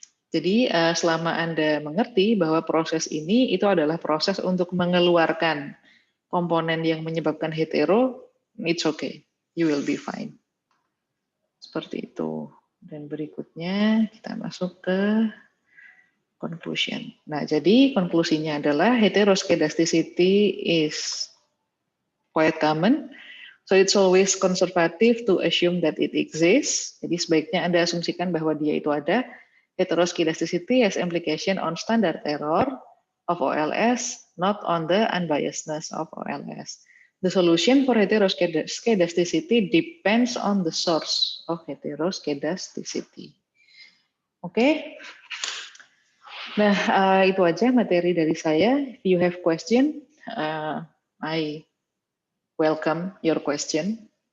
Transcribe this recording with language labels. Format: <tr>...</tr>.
<id>Jadi selama Anda mengerti bahwa proses ini itu adalah proses untuk mengeluarkan komponen yang menyebabkan hetero,</id> <en>it's okay. You will be fine.</en> <id>Seperti itu. Dan berikutnya kita masuk ke conclusion. Nah, jadi konklusinya adalah</id> <en>heteroskedasticity is quite common. So it's always conservative to assume that it exists.</en> <id>Jadi sebaiknya Anda asumsikan bahwa dia itu ada.</id> <en>Heteroskedasticity has implication on standard error of OLS, not on the unbiasedness of OLS. The solution for heteroskedasticity depends on the source of heteroskedasticity. Oke?</en> <id>Nah, itu aja materi dari saya.</id> <en>If you have question, I welcome your question.</en>